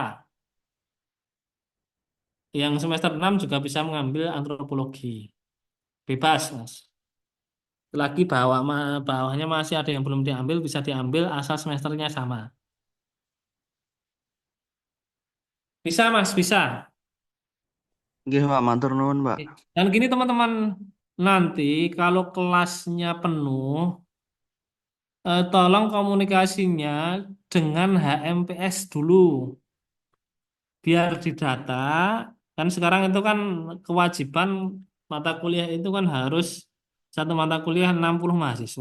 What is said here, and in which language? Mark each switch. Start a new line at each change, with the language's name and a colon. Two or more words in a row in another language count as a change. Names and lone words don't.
Indonesian: Yang semester 6 juga bisa mengambil antropologi. Bebas, Mas. Lagi bawahnya masih ada yang belum diambil, bisa diambil asal semesternya sama. Bisa, Mas, bisa.
Javanese: Nggih, Pak, matur nuwun, Pak.
Indonesian: Dan gini teman-teman, nanti kalau kelasnya penuh, tolong komunikasinya dengan HMPS dulu. Biar didata, kan sekarang itu kan kewajiban mata kuliah itu kan harus satu mata kuliah 60 mahasiswa.